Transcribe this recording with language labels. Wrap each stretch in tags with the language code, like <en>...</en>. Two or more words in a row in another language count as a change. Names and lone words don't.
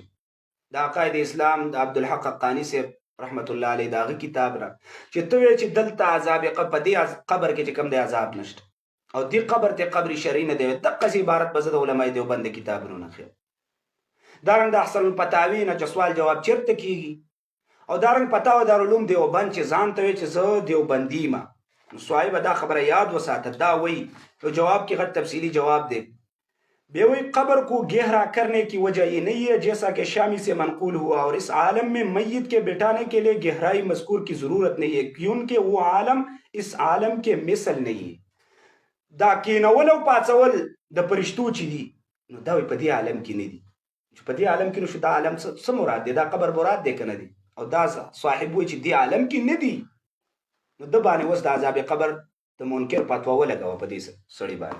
<ps>د عقاید اسلام د عبدالحق حقانی صاحب</ps> <ar>رحمت الله علیه</ar> <ps>د هغه کتاب را چې ته وایې چې دلته عذاب په دې قبر کې چې کوم دی عذاب نشته او دې قبر ته قبر شرعي نه دی، دقسې عبارت به زه د علماء دیوبند د کتابونو نه ښیم. دارنګ د احسن الفتاوی نه چې سوال جواب چېرته کېږي او دارنګ فتاوی دارالعلوم دیوبند چې ځان ته وایي چې زه دیوبندي یم. نو صاحبه دا خبره یاد وساته. دا وایي تو جواب کې غټ تفصیلی جواب دے.</ps> <ur>بے وہی قبر کو گہرا کرنے کی وجہ یہ نہیں ہے جیسا کہ شامی سے منقول ہوا اور اس عالم میں میت کے بٹھانے کے لیے گہرائی مذکور کی ضرورت نہیں ہے کیونکہ وہ عالم اس عالم کے مثل نہیں ہے.</ur> <ps>دا کینول او پاڅول د پرشتو چې دي نو دا په دې عالم کې نه دي. چې په دې عالم کې نو شو دا عالم څه مراد دی؟ دا قبر مراد دی که نه دی؟ او دا صاحب وایي چې دې عالم کې نه دي نو د باندې اوس د عذاب قبر د منکر فتوا ولګوه په دې سړي باندې.</ps>